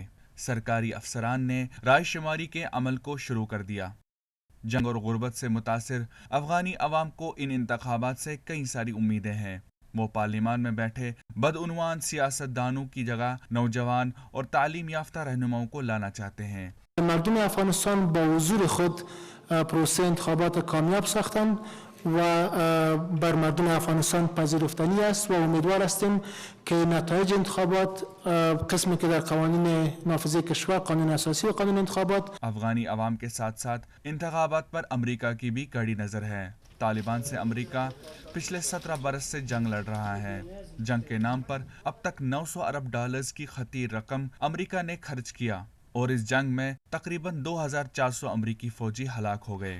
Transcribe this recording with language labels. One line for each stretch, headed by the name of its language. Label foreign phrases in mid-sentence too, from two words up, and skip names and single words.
Urdu: سرکاری افسران نے رائے شماری کے عمل کو شروع کر دیا۔ جنگ اور غربت سے متاثر افغانی عوام کو ان انتخابات سے کئی ساری امیدیں ہیں۔ وہ پارلیمان میں بیٹھے بدعنوان سیاست دانوں کی جگہ نوجوان اور تعلیم یافتہ رہنماؤں کو لانا چاہتے ہیں۔
Persian: مردم افغانستان با حضور خود پروسه انتخابات کامیاب ساختند و بر مردم افغانستان پذیرفتنی است و امیدوار هستیم که نتایج انتخابات قسمی که در قوانین نافذه کشور، قانون اساسی و قانون انتخابات،
Urdu: افغانی عوام کے ساتھ ساتھ انتخابات پر امریکہ کی بھی کڑی نظر ہے۔ طالبان سے امریکہ پچھلے 17 برس سے جنگ لڑ رہا ہے۔ جنگ کے نام پر اب تک 900 ارب ڈالرز کی خطیر رقم امریکہ نے خرچ کیا، اور اس جنگ میں تقریباً 2400 امریکی فوجی ہلاک ہو گئے۔